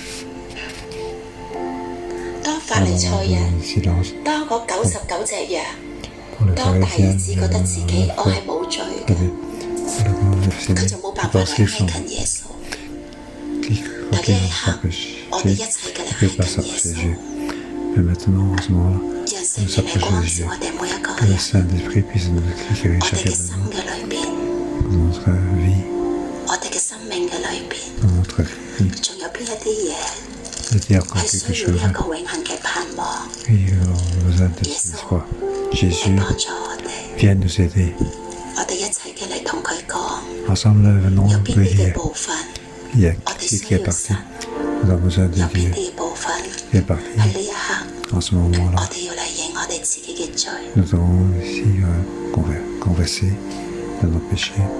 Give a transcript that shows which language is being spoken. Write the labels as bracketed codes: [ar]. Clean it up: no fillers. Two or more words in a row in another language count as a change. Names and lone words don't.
[yue] 當法利賽人，當嗰99隻羊，當大兒子覺得自己我係冇罪嘅，佢就冇辦法去挨近耶穌。但呢一刻，我哋一齊嘅嚟挨近耶穌。 [fr] Mais maintenant, en ce moment-là, [yue] 讓聖靈嚟光照我哋每一個 [fr] que le [yue] 人， [fr] Saint-Esprit puisse nous éclairer [yue] 我哋 [fr] chacun [yue] 嘅心 [fr] de [yue] 嘅裏邊， [fr] nous, dans notre vie, [yue] 我哋嘅生命嘅裏邊， [fr] dans notre vie, [yue] 仲有邊一啲嘢 [fr] de dire encore [yue] 係 [fr] quelque [yue] 需要呢 [fr] chose. [yue] 一個永恆嘅盼望？ [fr] Oui, on a besoin de cette foi. [yue] 嚟 Jésus 幫助我哋， [fr] vient nous aider. [yue] 我哋一齊嘅嚟同佢講， [fr] Ensemble, venons [yue] 有 [fr] nous [yue] 邊啲嘅 [fr] dire, [yue] 部分， [fr] il y a [yue] 我哋 [fr] qui [yue] 需 [fr] est [yue] 要 [fr] parti. [yue] 神， [fr] Nous avons besoin [yue] 有 [fr] de [yue] 邊 [fr] Dieu [yue] 啲嘅部分 [fr] qui est parti. [yue] 喺呢一刻， [fr] En ce moment-là, [yue] 我哋要嚟認我哋自己嘅罪。 [fr] nous avons ici confessé de nos péchés.